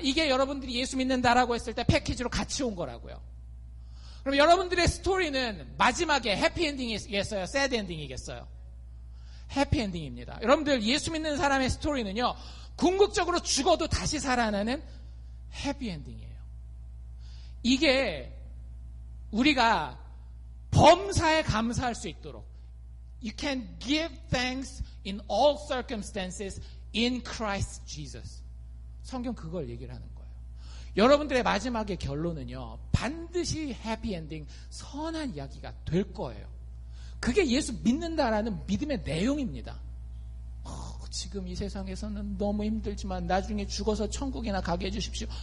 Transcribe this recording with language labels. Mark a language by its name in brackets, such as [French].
[Korean] 이게 여러분들이 예수 믿는다라고 했을 때 패키지로 같이 온 거라고요. 그럼 여러분들의 스토리는 마지막에 해피엔딩이겠어요? 새드엔딩이겠어요? 해피엔딩입니다. 여러분들 예수 믿는 사람의 스토리는요, 궁극적으로 죽어도 다시 살아나는 해피엔딩이에요. 이게 우리가 범사에 감사할 수 있도록, [English] You can give thanks in all circumstances in Christ Jesus. [Korean] 성경 그걸 얘기를 하는 거예요. 여러분들의 마지막의 결론은요, 반드시 해피엔딩, 선한 이야기가 될 거예요. 그게 예수 믿는다라는 믿음의 내용입니다. 지금 이 세상에서는 너무 힘들지만 나중에 죽어서 천국이나 가게 해주십시오.